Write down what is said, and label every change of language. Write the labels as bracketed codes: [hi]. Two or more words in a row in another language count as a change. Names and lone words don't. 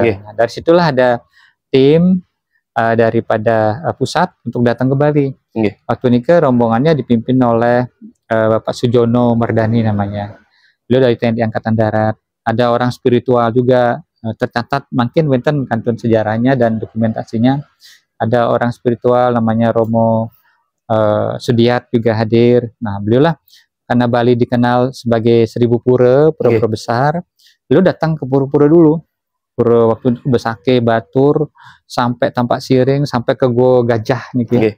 [id] Nah, dari situlah ada tim daripada pusat untuk datang ke Bali. Waktu ini rombongannya dipimpin oleh Bapak Sujono Mardani namanya. Beliau dari TNI Angkatan Darat. Ada orang spiritual juga tercatat mungkin [ban] wenten kantun [id] sejarahnya dan dokumentasinya. Ada orang spiritual namanya Romo Sudiat juga hadir. Nah, beliau lah karena Bali dikenal sebagai 1000 pura besar. Beliau datang ke pura-pura dulu. Pura waktu itu Besake, Batur, sampai Tampak Siring, sampai ke Go Gajah nih.